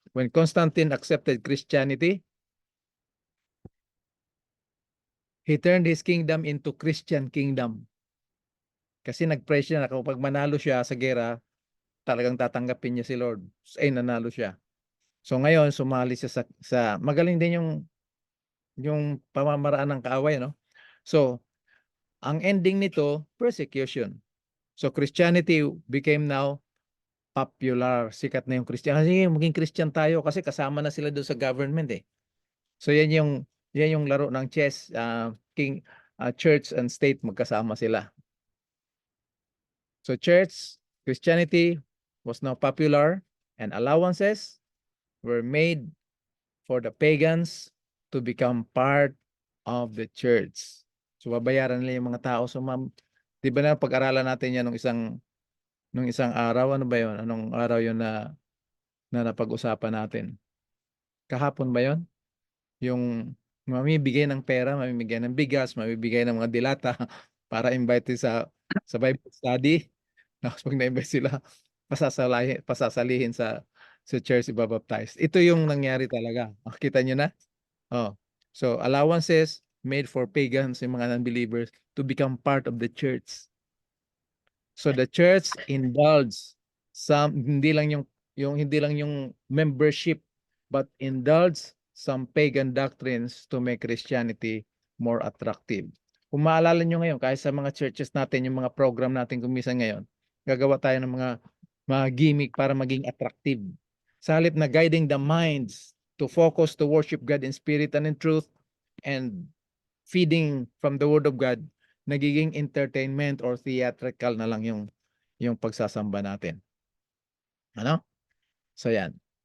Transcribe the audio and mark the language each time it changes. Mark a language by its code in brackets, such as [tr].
[en] When Constantine accepted Christianity, he turned his kingdom into Christian kingdom. [tl] Kasi nag-pray siya na kapag manalo siya sa gera, talagang tatanggapin niya si Lord. Ay, nanalo siya. So ngayon, sumali siya sa magaling din yung pamamaraan ng kaaway, no? So, ang ending nito, persecution. [en] So Christianity became now popular. [tl] Sikat na yung Christian. Kasi maging Christian tayo kasi kasama na sila doon sa government eh. So yan yung laro ng chess, church and state magkasama sila. [en] So church, Christianity was now popular and allowances were made for the pagans to become part of the church. [tl] So babayaran nila yung mga tao. So ma'am, di ba na pag-aralan natin yan nung isang araw? Ano ba yun? Anong araw yun na napag-usapan natin? Kahapon ba yun? Yung mamibigay ng pera, mamibigay ng bigas, mamibigay ng mga dilata para invite sa Bible study. Tapos pag na-invite sila, pasasalihin sa church, ibabaptize. Ito yung nangyari talaga. Makita nyo na? Oh. [en] So allowances made for pagans, [tl] yung mga non-believers, [en] to become part of the church. So the church indulge [tl] hindi lang yung membership, [en] but indulge some pagan doctrines to make Christianity more attractive. [tl] Kung maalala nyo ngayon, kahit sa mga churches natin, yung mga program natin kumisan ngayon, gagawa tayo ng mga gimmick para maging attractive. Sa halip na [en] guiding the minds to focus to worship God in spirit and in truth, and feeding from the Word of God, [tl] nagiging entertainment or theatrical na lang yung pagsasamba natin. Ano? So yan.